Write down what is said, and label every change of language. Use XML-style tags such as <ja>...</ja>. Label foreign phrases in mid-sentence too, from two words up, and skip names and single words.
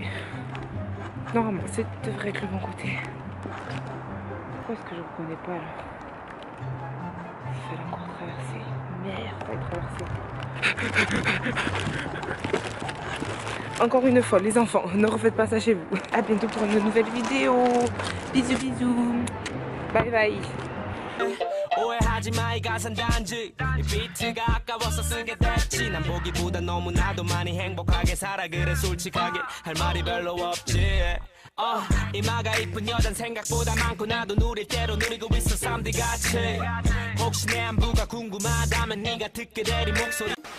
<fr>Normalement, ça devrait être le bon côté. Pourquoi est-ce que je ne reconnais pas là? Il fallait encore traverser. Merde, il fallait traverser. Encore une fois, les enfants, ne refaites pas ça chez vous. A bientôt pour une nouvelle vidéo. Bisous, bisous.</fr> <en>Bye bye.</en> <ko>오해하지 마 이 가사는 단지 이 비트가 아까워서 쓰게 됐지 난 보기보다 너무나도 많이 행복하게 살아 그래 솔직하게 할 말이 별로 없지 이마가 이쁜 여잔 생각보다 많고 나도 누릴 대로 누리고 있어 쌈디같이 혹시 내 안부가 궁금하다면 네가 듣게 될 이 목소리</ko>